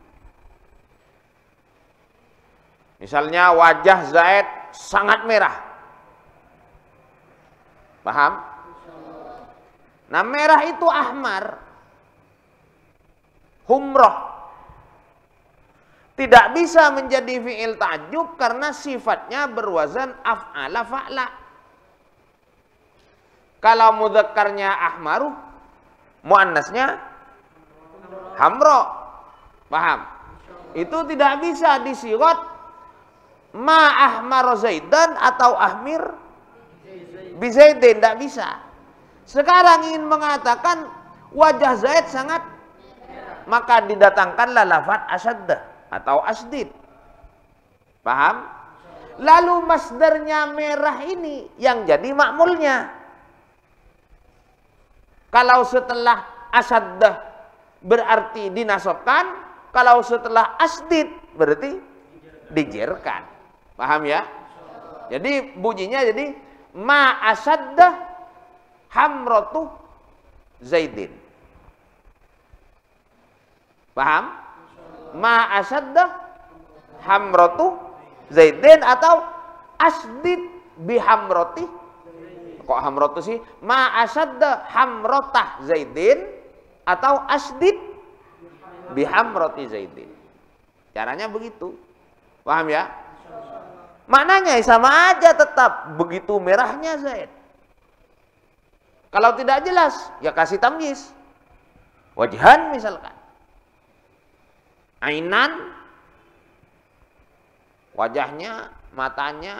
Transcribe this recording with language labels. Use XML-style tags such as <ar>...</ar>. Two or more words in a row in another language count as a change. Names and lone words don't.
<id>Misalnya wajah Zaid sangat merah. Paham? Nah, merah itu ahmar. Humroh. Tidak bisa menjadi</id> <ar>fi'il ta'ajjub</ar> <id>karena sifatnya berwazan</id> <ar>af'ala fa'la.</ar> <id>Kalau mudzakarnya ahmaru, muannasnya hamro. Paham? Itu tidak bisa disiwat</id> <ar>ma ahmar Zaidan</ar> <id>atau</id> <ar>ahmir bi Zaidin,</ar> <id>tidak bisa. Sekarang ingin mengatakan wajah Zaid sangat, maka didatangkanlah lafaz asyadda atau asdid. Paham? Lalu masdarnya merah ini yang jadi makmulnya. Kalau setelah asyaddah berarti dinasabkan, kalau setelah asdid berarti dijerkan. Paham ya? Jadi bunyinya jadi</id> <ar>ma asyaddah hamratu Zaidin.</ar> <id>Paham?</id> <ar>Ma asyaddah hamratu Zaidin atau asdid bihamrati.</ar> <id>Kok hamratu sih?</id> <ar>Ma asyadda hamrotah Zaidin atau asdid bihamroti Zaidin.</ar> <id>Caranya begitu. Paham ya? Maknanya sama aja tetap. Begitu merahnya Zaid. Kalau tidak jelas, ya kasih tamyiz. Wajhan misalkan. Ainan, wajahnya, matanya.</id>